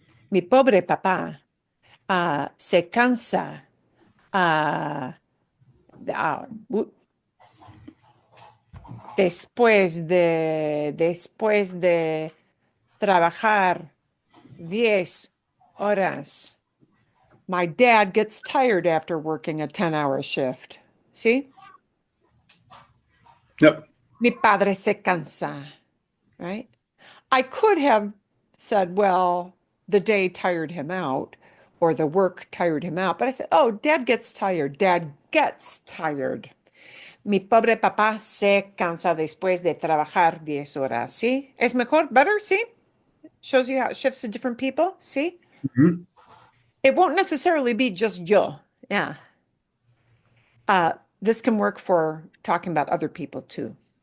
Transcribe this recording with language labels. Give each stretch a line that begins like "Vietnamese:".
Spanish: Mi pobre papá se cansa ah, u- después de trabajar 10 horas.
English: My dad gets tired after working a 10-hour shift. See? Yep.
Spanish: Mi padre se cansa,
English: right? I could have said, well, the day tired him out or the work tired him out, but I said, oh, dad gets tired. Dad gets tired.
Spanish: Mi pobre papá se cansa después de trabajar 10 horas. ¿Sí? ¿Es mejor?
English: Better?
Spanish: ¿Sí?
English: Shows you how it shifts to different people.
Spanish: ¿Sí? Mhm.
English: It won't necessarily be just
Spanish: yo.
English: Yeah. This can work for talking about other people too.